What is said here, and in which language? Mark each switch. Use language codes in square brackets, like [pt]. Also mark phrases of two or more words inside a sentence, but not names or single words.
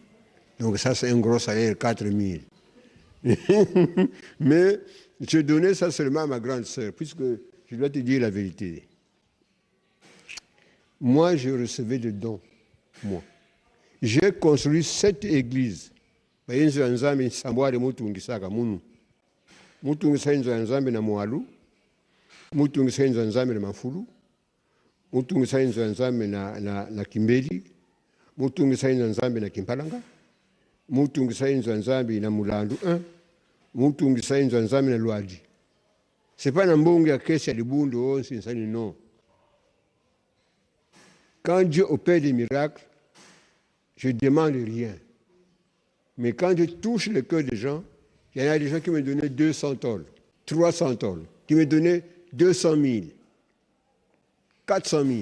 [fr] Donc ça c'est un gros salaire, 4000. Mais je donnais ça seulement à ma grande sœur, puisque je dois te dire la vérité. Moi, je recevais des dons, moi. J'ai construit 7 églises. [kg] Bayinzo ya nzambe sambware mutungisaka munu. Mutungisa inzo ya nzambe na Mwalu. Mutungisa inzo ya nzambe na Mafulu. Mutungisa inzo ya nzambe na Kimbeli. Mutungisa inzo ya nzambe na Kimpalanga. Mutungisa inzo ya nzambe na Mulandu 1. Mutungisa inzo ya nzambe na Luadi. [fr] C'est pas Nambongi à Kesi à Libundo, c'est non. Quand Dieu opère des miracles, je ne demande rien. Mais quand je touche le cœur des gens, il y en a des gens qui me donnaient 200 tolls, 300 tolls, qui me donnaient 200 000, 400 000.